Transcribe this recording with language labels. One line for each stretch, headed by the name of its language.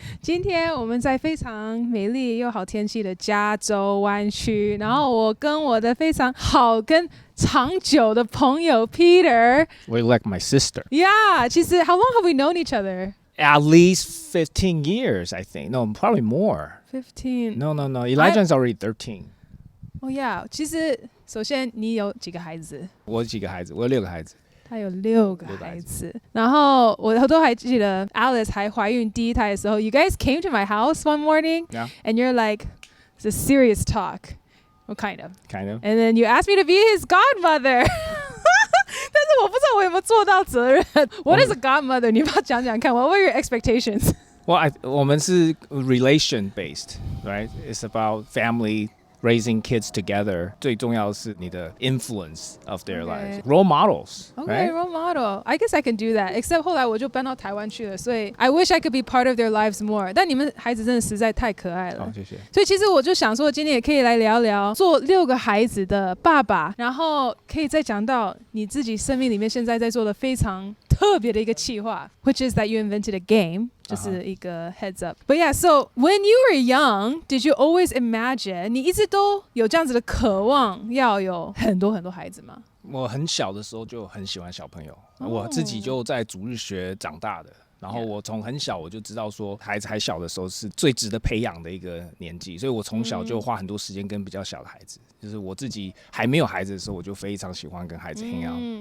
Chinese: 今天我们在非常美丽又好天气的加州湾区，然后我跟我的非常好跟长久的朋友 Peter。
English: Well, like my sister. Yeah，
Chinese: 其实
English: how long have we known each other? At least 15 years, I think. No, probably more. 15. No. Elijah's already 13. Oh yeah，
Chinese: 其实首先你有几个孩子？我有几个孩子？我有6个孩子。他有6个孩子，然后我都还记得 Alice 还怀孕第一胎的时候 ，
English: You guys came to my house one morning, Yeah. and you're like, it's a serious talk, well, kind of, Kind of. and then you asked me to be his godmother.
Chinese: 但是我不知道我有没有做到责任。
English: What is a godmother?
Chinese: 你帮我讲讲看。
English: What were your expectations? Well,
Chinese: 我们是
English: relation based, right? It's about family.Raising kids together
Chinese: 最重要的是你的
English: influence of their lives. Role models. Okay, right? role model. I guess I can do that. Except
Chinese: 后来我就搬到台湾去了，所以
English: I wish I could be part of their lives more.
Chinese: 但你们孩子真的实在太可爱了。好，谢谢。所以其实我就想说，今天也可以来聊聊做6个孩子的爸爸，然后可以再讲到你自己生命里面现在在做的非常特别的一个企划 ，
English: which is that you invented a game.
Chinese: 就是一个
English: heads up. But yeah, so when you were young, did you always imagine
Chinese: 你一直都有这样子的渴望要有很多很多孩子吗？我很小的时候就很喜欢小朋友，我自己就在主日学长大的。然后我从很小我就知道说孩子还小的时候是最值得培养的一个年纪，所以我从小就花很多时间跟比较小的孩子，就是我自己还没有孩子的时候我就非常喜欢跟孩子
English: hang out。